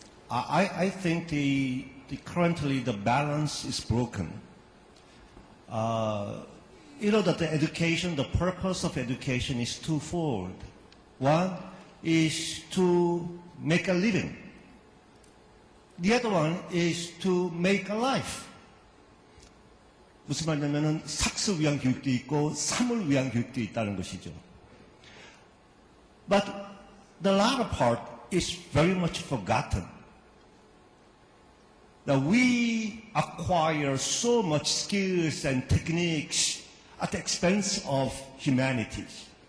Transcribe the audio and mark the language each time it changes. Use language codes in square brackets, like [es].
[en] I think currently the balance is broken. You know that the education, the purpose of education is twofold. One is to make a living. The other one is to make a life. [ko] 무슨 말이냐면은 학습 위한 교육도 있고 삶을 위한 교육도 있다는 것이죠. [en] But the latter part is very much forgotten. That we acquire so much skills and techniques at the expense of humanities.